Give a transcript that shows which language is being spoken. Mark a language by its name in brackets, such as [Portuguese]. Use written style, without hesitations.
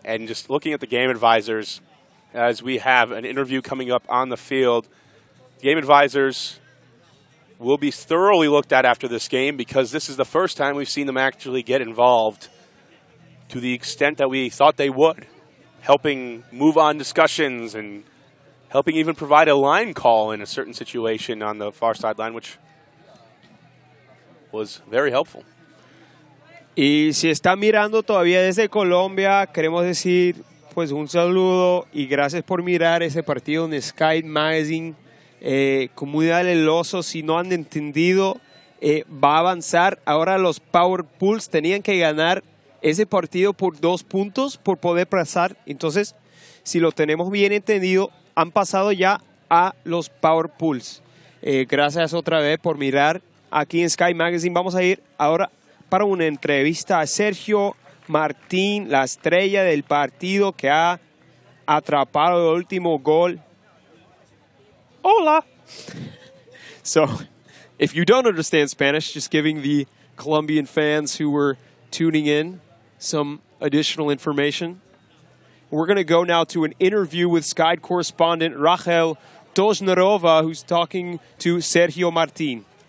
[English] And just looking at the game advisors, as we have an interview coming up on the field, game advisors will be thoroughly looked at after this game, because this is the first time we've seen them actually get involved to the extent that we thought they would, helping move on discussions and helping even provide a line call in a certain situation on the far sideline, which was very helpful. [Spanish] Y si está mirando todavía desde Colombia, queremos decir pues un saludo y gracias por mirar ese partido en Sky Magazine. Comunidad el Oso, si no han entendido, va a avanzar. Ahora los Power Pools tenían que ganar ese partido por 2 puntos por poder pasar. Entonces, si lo tenemos bien entendido, han pasado ya a los Power Pools. Gracias otra vez por mirar aquí en Sky Magazine. Vamos a ir ahora para una entrevista a Sergio Martín, la estrella del partido que ha atrapado el último gol. Hola. [English] So, if you don't understand Spanish, just giving the Colombian fans who were tuning in some additional information. We're going to go now to an interview with Sky correspondent Rachel Doznerova, who's talking to Sergio Martín.